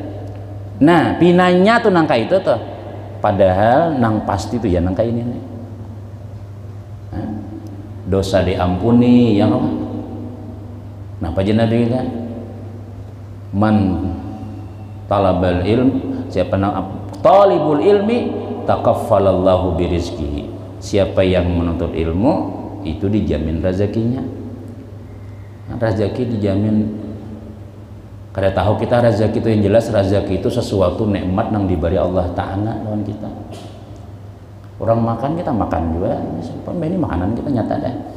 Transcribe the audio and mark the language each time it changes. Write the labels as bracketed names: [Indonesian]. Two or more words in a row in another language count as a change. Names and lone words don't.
[Banjar] Nah pinanya tuh nangka itu tuh, padahal nang pasti tuh ya nangka ini dosa diampuni yang napa aja Nabi kan [Arabic] man talabal ilm, [Banjar] siapa nang [Arabic] talibul ilmi takaffalallahu birizkihi, [Indonesian] siapa yang menuntut ilmu itu dijamin rezekinya. Rezeki dijamin, kada tahu kita rezeki itu yang jelas rezeki itu sesuatu nikmat yang diberi Allah Ta'ala lawan kita. Orang makan kita makan juga, ini makanan kita nyata dah.